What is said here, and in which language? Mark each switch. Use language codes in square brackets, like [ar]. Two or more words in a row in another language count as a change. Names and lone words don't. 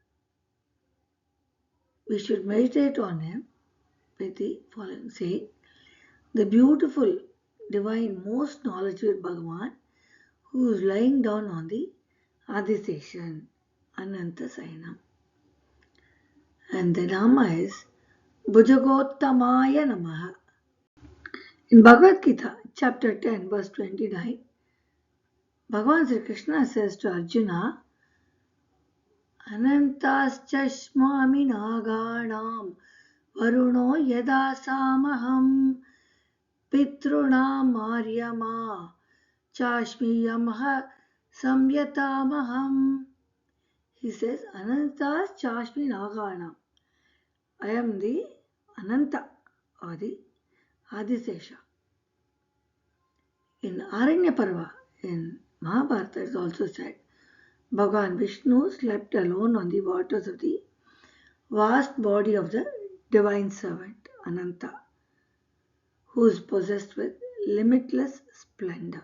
[en] We should meditate on him with the following saying: the beautiful, divine, most knowledgeable Bhagavan who is lying down on the Adiseshan, Ananta Sayanam. And the Nama is [sa] भुजगोत्तमाय नमः. [en] In Bhagavad Gita, chapter 10, verse 29, Bhagavan Sri Krishna says to Arjuna, [sa] अनन्तश्चास्मि नागानां वरुणो यादसामहम् पितॄणामर्यमा चास्मि यमः संयमतामहम्. [en] He says, [sa] अनन्तश्चास्मि नागानाम्. [en] I am the Ananta or the Adisesha. In Aranya Parva, in Mahabharata, it is also said, Bhagavan Vishnu slept alone on the waters of the vast body of the divine servant, Ananta, who is possessed with limitless splendor.